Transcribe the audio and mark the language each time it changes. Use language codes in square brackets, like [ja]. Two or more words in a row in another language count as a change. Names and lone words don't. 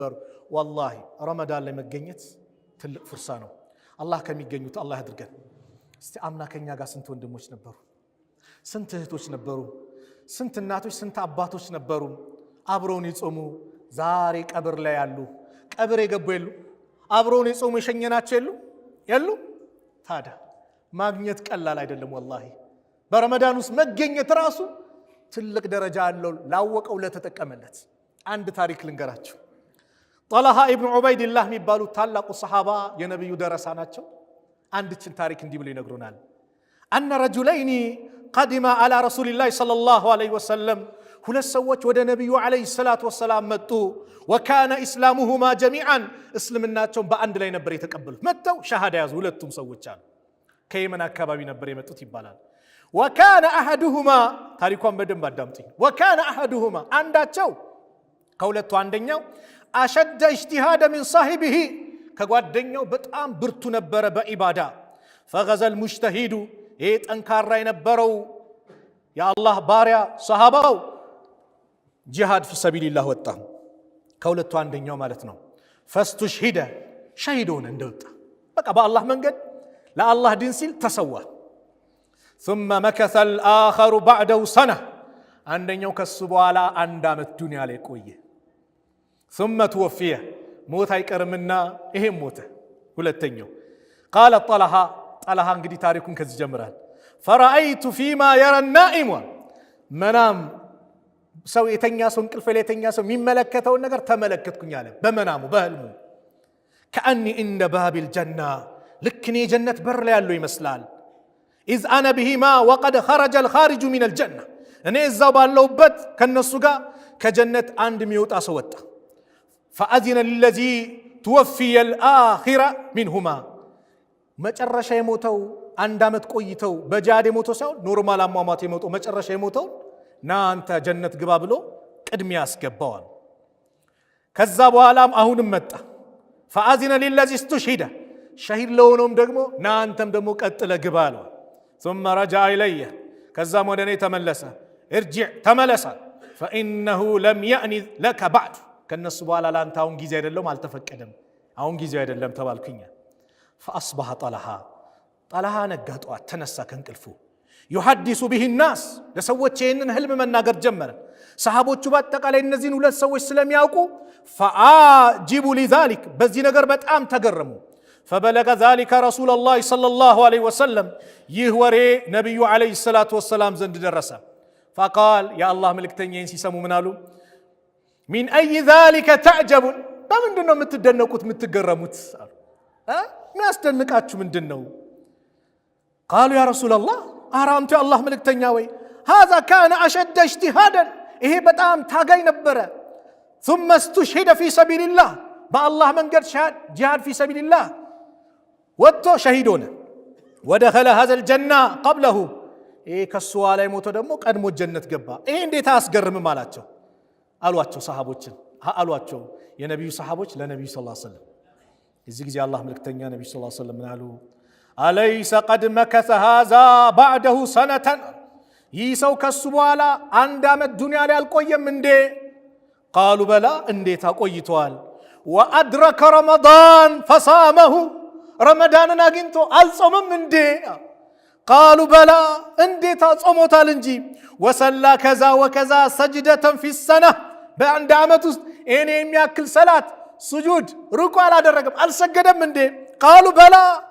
[am] والله رمضان ላይ መገኘት ትልቅ ፍርሳ ነው አላህ ከሚገኙት አላህ ያድርገን እስቲ አምና ከኛ ጋር ስንት ወንድሞች ነበሩ ስንት እህቶች ነበሩ ስንት እናቶች ስንት አባቶች ነበሩ አብረውን ይጾሙ ዛሬ ቀብር ላይ ያሉ ቀብር የገቡ የሉ አብረውን ይጾሙ የሸኘናቸው የሉ ታዲያ ማግኘት ቀላል አይደለም والله በረመዳን ውስጥ መገኘት ራሱ ትልቅ ደረጃ አለው ላወቀው ለተጠቀመለት አንድ ታሪክ ልንገራችሁ طلحة ابن عبيد الله የሚባሉ ታላቁ ሰሃባ የነብዩ ደረሳ ናቸው አንድችን ታሪክ እንዲህ ብለው ይነግሩናል [ar] أن رجلين قدم على رسول الله صلى الله عليه وسلم [am] ሁለት ሰዎች ወደ ነብዩ [ar] عليه الصلاة [am] ወሰለም መጡ [ar] وكان اسلامهما جميعا [am] እስልምናቸው በአንድ ላይ ነበር የተቀበሉት መተው ሻሃዳ ያዙ ሁለቱም ሰዎች አሉ ከየመን አካባቢ ነበር የመጡት ይባላል [ar] وكان احدهما [am] ታሪኳን በደንብ አዳምጡኝ [ar] وكان احدهما [am] አንዳቸው ከሁለቱ አንደኛው አሸደ [ar] اجتهاد من صاحبه [am] ከጓደኛው በጣም ብርቱ ነበር በኢባዳ [ar] فغزا المجتهد [am] ጠንካራ የነበረው የአላህ ባሪያ ሰሃባው ጂሃድ [ar] في سبيل الله [am] ወጣ ከሁለቱ አንደኛው ማለት ነው فاستشهد ሸሂዶን እንደወጣ በቃ በአላህ መንገድ ለአላህ ዲን ሲል ተሰዋ [ar] ثم مكث الآخر بعده سنة [am] አንደኛው ከሱ በኋላ አንድ አመት ዱንያ ላይ ቆየ [ar] ثم توفي موت [am] አይቀርምና ይሄም ሞተ ሁለተኛው [ar] قال طلحة [am] እንግዲህ ታሪኩን ከዚህ ጀምራል [ar] فرأيت فيما يرى النائم منام [am] ሰው የተኛ ሰው እንቅልፍ ላይ የተኛ ሰው የሚመለከተው ነገር ተመለከትኩኝ አለ በመናሙ በህልሙ [ar] كأني عند باب الجنة لكني جنة بر [am] ላይ ያለው ይመስላል [ar] إذ أنا بهما وقد خرج الخارج من الجنة [am] እኔ እዛው ባለውበት ከነሱ ጋር ከጀነት አንድ የሚወጣ ሰው ወጣ [ar] فأذن للذي توفي الآخرة منهما [am] መጨረሻ የሞተው አንድ አመት ቆይተው በጃድ የሞተው ሳይሆን ኖርማል አሟሟት የሞተው መጨረሻ የሞተው ናንተ ጀነት ግባ ብሎ ቅድሚያ ያስገባዋል ከዛ በኋላም አሁንም መጣ [ar] فأذن للذي استشهد [am] ሸሂድ ለሆነውም ደግሞ ናንተም ደግሞ ቀጥለ ግባ አለው [ar] ثم رجع إليه [am] ከዛም ወደ እኔ ተመለሰ ارجع ተመለሰ [ar] فإنه لم يأن لك بعد [am] ከነሱ በኋላ ላንተ አሁን ጊዜ አይደለም አልተፈቀደም አሁን ጊዜ አይደለም ተባልኩኝ [ar] فأصبح طلحة [am] ነጋጧት ተነሳ ከእንቅልፉ [ar] يحدث به الناس [am] ለሰዎች ይሄንን ህልም መናገር ጀመረ ሰሃቦቹ በአጠቃላይ እነዚህን ሁለት ሰዎች ስለሚያውቁ [ar] فعجب لذلك [am] በዚህ ነገር በጣም ተገረሙ [ar] فبلغ ذلك رسول الله صلى الله عليه وسلم [am] ይህ ወሬ ነብዩ [ar] عليه الصلاة والسلام [am] ዘንድ ደረሰ [ar] فقال يا الله [am] መልእክተኛዬን ሲሰሙ ምን አሉ [ar] من أي ذلك تعجبون [am] በምንድነው የምትደነቁት የምትገረሙት የሚያስደንቃችሁ ምንድነው [ar] قالوا يا رسول الله [am] አራንቱ የአላህ መልእክተኛ ወይ [ar] هذا كان أشد اجتهادا [am] ይሄ በጣም ታጋይ ነበረ [ar] ثم استشهد في سبيل الله [am] በአላህ መንገድ ጂሃድ [ar] في سبيل الله [am] ወጥቶ ሸሂድ ሆነ [ar] ودخل هذا الجنة قبله [am] ይሄ ከሱ ላይ ሞቶ ደግሞ ቀድሞ ጀነት ገባ ይሄ እንዴት አያስገርምም አሏቸው ሰሃቦችን አሏቸው የነብዩ ሰሃቦች ለነብዩ [ar] صلى الله عليه وسلم [am] እዚህ ጊዜ አላህ መልእክተኛ ነብዩ [ar] صلى الله عليه وسلم [am] አሉ [ar] أليس قد مكث هذا بعده سنة [am] ይሰው ከሱ በኋላ አንድ አመት ዱንያ ላይ አልቆየም እንዴ [ar] قالوا بلى [am] እንዴት አቆይቷል [ar] وأدرك رمضان فصامه [am] رمضانን አግኝቶ አልጾመም እንዴ [ar] قالوا بلى [am] እንዴት ጾሞታል እንጂ [ar] وصلى كذا وكذا سجدة في السنة [am] በአንድ አመት ውስጥ እኔ የሚያክል ሰላት ስጁድ ሩኩ አላደረገም አልሰገደም እንዴ [ar] قالوا بلى